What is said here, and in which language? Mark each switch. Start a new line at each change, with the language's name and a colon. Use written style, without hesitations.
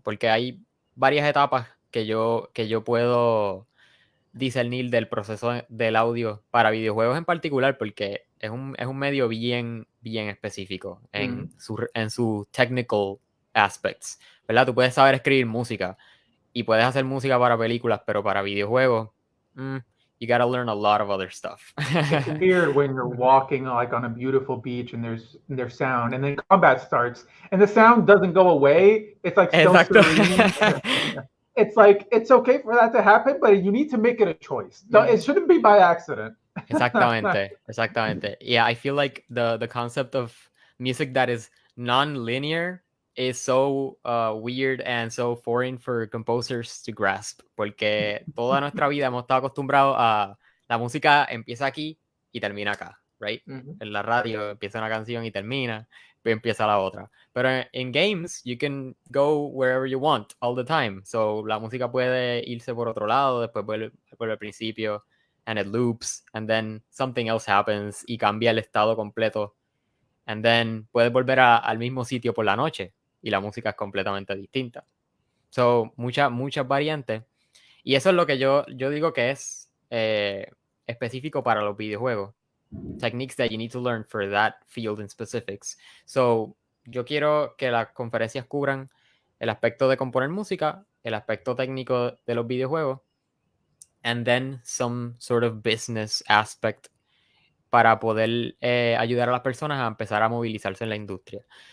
Spanish: Porque hay varias etapas que yo puedo discernir del proceso del audio para videojuegos en particular, porque es un medio bien específico en sus technical aspects, ¿verdad? Tú puedes saber escribir música y puedes hacer música para películas, pero para videojuegos,
English: you gotta learn a lot of other stuff. It's weird when you're walking like on a beautiful beach and there's sound, and then combat starts and the sound doesn't go away. It's like still
Spanish: Exacto.
English: serene. It's like it's okay for that to happen, but you need to make it a choice. It shouldn't be by accident. Exactamente. Yeah, I feel like the concept of music that is non-linear is so weird and so foreign for composers to grasp,
Spanish: porque toda nuestra vida hemos estado acostumbrados a la música empieza aquí y termina acá,
English: right?
Spanish: En la radio empieza una canción y termina, pero empieza la otra. Pero en
English: games, you can go wherever you want all the time.
Spanish: So la música puede irse por otro lado, después vuelve por el principio,
English: and it loops, and then something else happens
Spanish: y cambia el estado completo.
English: And then
Spanish: puedes volver al mismo sitio por la noche y la música es completamente distinta. So, muchas variantes. Y eso es lo que yo digo que es específico para los videojuegos.
English: Techniques that you need to learn for that field in specifics.
Spanish: So, yo quiero que las conferencias cubran el aspecto de componer música, el aspecto técnico de los videojuegos,
English: and then some sort of business aspect
Spanish: para poder ayudar a las personas a empezar a movilizarse en la industria.